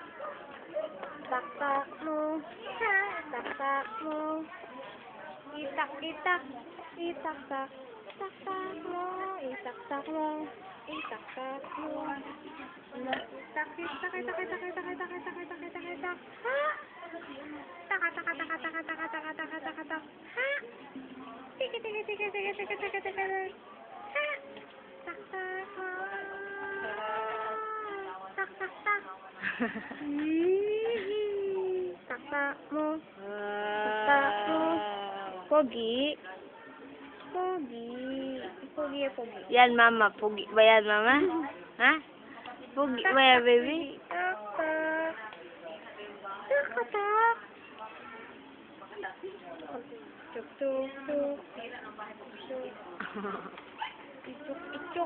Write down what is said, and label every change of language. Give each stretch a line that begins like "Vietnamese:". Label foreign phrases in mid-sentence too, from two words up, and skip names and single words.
Filipino: Tak-tak mo, ha? Tak-tak mo. Itak-itak, itak-tak. Tak-tak mo, itak-tak mo. Itak-tak mo. Itak-itak, itak-itak, itak-itak, itak-itak, itak-itak. Ha? Tak-tak-tak-tak-tak-tak-tak-tak-tak-tak. Ha? Tik-tik-tik-tik-tik-tik-tik-tik-tik. Ha? Tak-tak mo. Tak-tak-tak. Tak-tak mo. Tak-tak mo. Pogi. Pogi. Pogi, pogi. Yan, mama. Pugi ba yan, mama? Ha? Pugi ba yan, baby? Tak-tak. Tak-tak. Tuk-tuk-tuk. Ituk-ituk.